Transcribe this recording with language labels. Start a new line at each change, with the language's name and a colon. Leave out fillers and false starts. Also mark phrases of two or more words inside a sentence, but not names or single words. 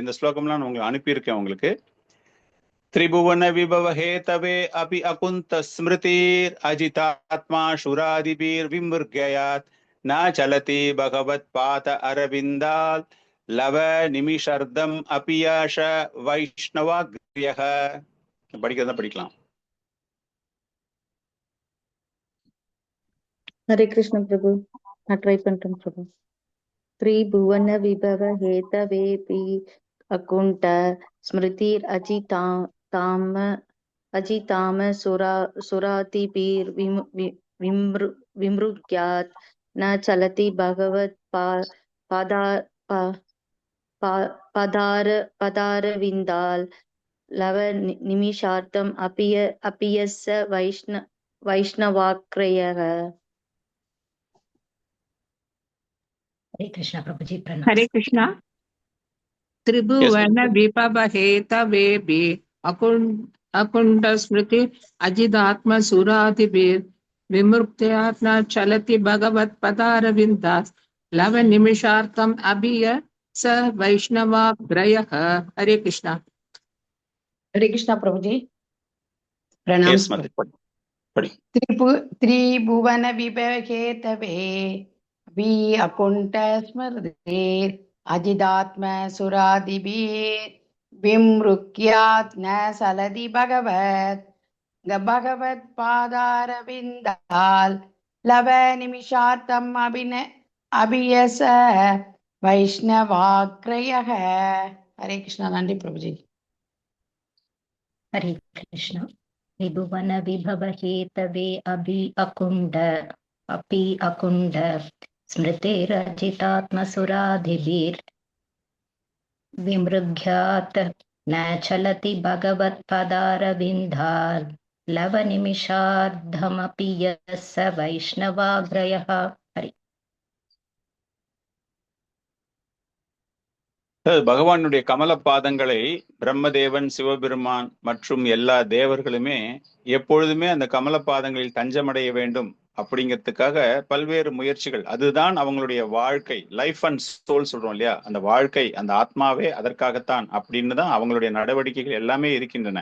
Tamil: இந்த ஸ்லோகம்லாம் நான் உங்களுக்கு அனுப்பியிருக்கேன் உங்களுக்கு.
Sanskrit: त्रिभुवनविभवहेतवे अपि अकुण्ठ स्मृतिर् अजितात्मा सुरादिभिर् विमृग्यात् न चलति भगवत् पाद अरविन्दात् लव निमिषार्धम् अपि यस वैष्णवाग्र्यः.
Tamil: படிக்கிறதா படிக்கலாம். ஹரே கிருஷ்ண பிரபு. நான் ட்ரை பண்றேன் பிரபு.
Sanskrit: त्रिभुवन विभव हेतवेपि अकुण्ठ स्मृतिर् अजिताम सुरातिभिर्विमृग्यात् न चलति भगवत् पदारविन्दाल् लव निमिषार्थम् अपियस्य वैष्णवाक्रयः.
Hindi: हरे कृष्णा प्रभु जी प्रणाम। हरे कृष्णा।
Sanskrit: त्रिभुवन विभव हेतवेभि अकुण्ठ स्मृति अजिदात्म सुरादिभिर् विमुक्त्यात् न चलति भगवत् पदारविन्दात् लव निमिषार्थम् अभिय स वैष्णवाग्रयः.
Hindi: हरे कृष्णा। हरे कृष्णा प्रभु जी प्रणाम।
Sanskrit: त्रिभुवन विभव हेतवे भी अकुण्ठ स्मृतिर् अजिदात्म सुरादिभिर् विमृग्यात् न चलति भगवत् पादारविन्दाल् लव निमिषार्थम् अभियस वैष्णवाग्रयः.
Hindi: हरे कृष्णा। नंदी प्रभु जी। हरे कृष्ण।
Sanskrit: त्रिभुवन विभव हेतवे अपि अकुण्ठ स्मृतिरजितात्मसुरादिभिर् विमृग्यात् न चलति भगवत्पदारविन्दाल् लव निमिषार्धमपि यस्य वैष्णवाग्रयः.
Hindi: हरि
Tamil: பகவானுடைய கமல பாதங்களை பிரம்மதேவன், சிவபெருமான் மற்றும் எல்லா தேவர்களுமே எப்பொழுதுமே அந்த கமல பாதங்களில் தஞ்சமடைய வேண்டும் அப்படிங்கிறதுக்காக பல்வேறு முயற்சிகள், அதுதான் அவங்களுடைய வாழ்க்கை,
English: life and soul
Tamil: சொல்றோம் இல்லையா, அந்த வாழ்க்கை, அந்த ஆத்மாவே அதற்காகத்தான் அப்படின்னு தான் அவங்களுடைய நடவடிக்கைகள் எல்லாமே இருக்கின்றன.